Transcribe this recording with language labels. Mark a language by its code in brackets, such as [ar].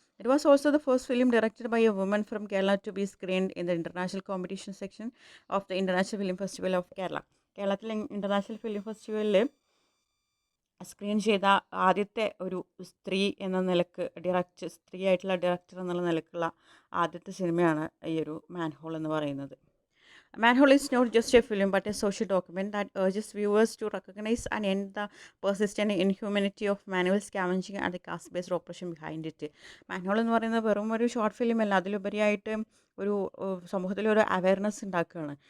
[en] It was also the first film directed by a woman from Kerala to be screened in the international competition section of the international film festival of Kerala. [ml] കേരളത്തിലെ international film ഫെസ്റ്റിവലിൽ screen ചെയ്ത ആദ്യത്തെ ഒരു സ്ത്രീ എന്ന നിലക്ക്, സ്ത്രീ ആയിട്ടുള്ള ഡയറക്ടർ എന്നുള്ള നിലക്കുള്ള ആദ്യത്തെ സിനിമയാണ് ഈ ഒരു മാൻഹോൾ എന്ന് പറയുന്നത്. [en] Manhole is not just a film but a social document that urges viewers to recognize and end the persistent inhumanity of manual scavenging and the caste-based operation behind it. [ml] Manhole എന്ന് പറയുന്നത് വെറും ഒരു short film അല്ല, അതിലുപരിയായിട്ട് ഒരു സമൂഹത്തിലൊരു awareness ഉണ്ടാക്കുകയാണ്.